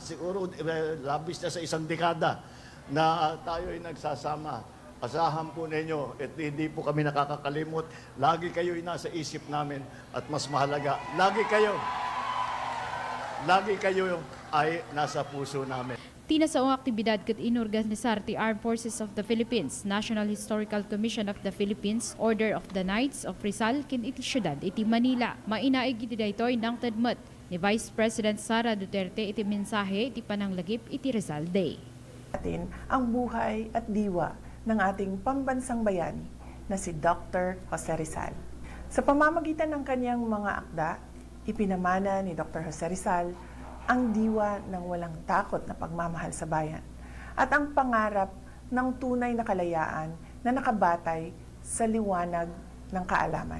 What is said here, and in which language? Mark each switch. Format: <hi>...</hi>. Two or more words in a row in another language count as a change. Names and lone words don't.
<tl>Siguro labis na sa isang dekada na tayo ay nagsasama. Asahan po ninyo at hindi po kami nakakakalimot. Lagi kayo'y nasa isip namin at mas mahalaga, lagi kayo ay nasa puso namin.</tl> <ilo>Tina sa aktibidad ket inorganisar ti Armed Forces of the Philippines, National Historical Commission of the Philippines, Order of the Knights of Rizal ken iti syudad iti Manila. Mainaig iti daytoy nang tedmet ni Vice President Sara Duterte iti mensahe iti pananglagip iti Rizal Day.</ilo> <tl>Atin ang buhay at diwa ng ating pambansang bayani na si Dr. Jose Rizal. Sa pamamagitan ng kanyang mga akda, ipinamana ni Dr. Jose Rizal ang diwa ng walang takot na pagmamahal sa bayan at ang pangarap ng tunay na kalayaan na nakabatay sa liwanag ng kaalaman.</tl>